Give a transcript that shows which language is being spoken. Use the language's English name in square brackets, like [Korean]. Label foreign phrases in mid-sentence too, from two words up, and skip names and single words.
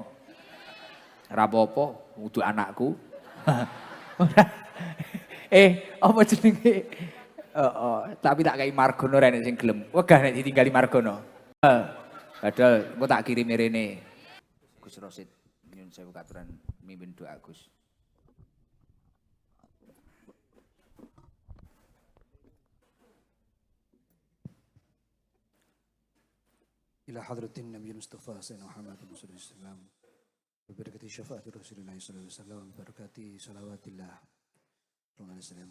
[Javanese] Ora apa-apa, kudu anakku. Apa jenenge? Tapi tak kei Margono rene sing gelem. Wegah nek ditinggali Margono. Padahal engko tak kirim rene. Gus Rosid, nyuwun sewu katuran mimpin doa Gus. [Arabic] إلى حضرة النبي المصطفى سيدنا محمد صلى الله عليه وسلم ببركة شفاعة رسول الله صلى الله عليه وسلم ببركة صلوات الله صلى الله عليه وسلم.